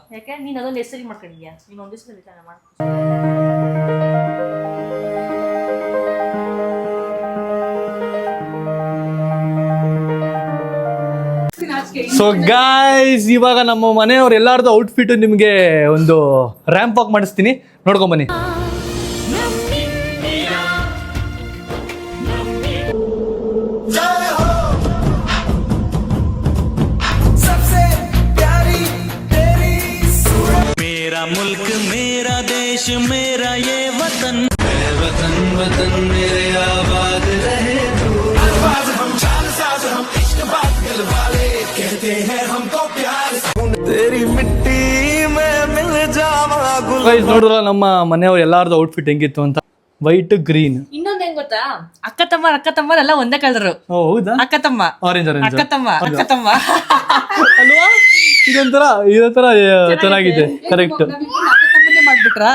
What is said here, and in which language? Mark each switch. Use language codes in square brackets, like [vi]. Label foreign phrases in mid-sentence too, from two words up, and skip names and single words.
[kn] ಯಾಕೆ ನೀನ್ ಅದೊಂದು ಹೆಸರಿ ಮಾಡ್ಕೊಂಡಿದ್ಯಾ? ನೀನ್ ಒಂದ್ ದಿವಸದಲ್ಲಿ ಮಾಡ್ಕೊ. [en] so guys, [kn] ಇವಾಗ ನಮ್ಮ ಮನೆಯವ್ರು ಎಲ್ಲಾರ್ದು ಔಟ್ಫಿಟ್ ನಿಮಗೆ ಒಂದು [en] ramp walk [kn] ಮಾಡಿಸ್ತೀನಿ, ನೋಡ್ಕೊಂಬನ್ನಿ. [hi] मेरा मुल्क मेरा देश मेरा ये वतन वतन वतन मेरे आबाद रहे हम जान साज हम इश्क बात दिल वाले कहते हैं हमको प्यार तेरी मिट्टी में मिल जावा [kn] ಗೈಸ್ ನೋಡಿದ್ರ ನಮ್ಮ ಮನೆಯವ್ರು ಎಲ್ಲಾರ್ದು ಔಟ್ಫಿಟ್ ಹೆಂಗಿತ್ತು ಅಂತ. [en] white green. [kn] ಇನ್ನೊಂದ್ ಹೆಂಗ್ ಗೊತ್ತಾ, ಅಕ್ಕ ತಮ್ಮ ಎಲ್ಲ ಒಂದೇ ಕಲರ್. ಹೌದಾ? ಅಕ್ಕ ತಮ್ಮ ಆರೆಂಜ್ ಅಕ್ಕ ತಮ್ಮ ಅಲ್ವಾ? ಇದೊಂಥರ ಚೆನ್ನಾಗಿದೆ. ಕರೆಕ್ಟ್. ಮಾಡ್ಬಿಟ್ರಾ?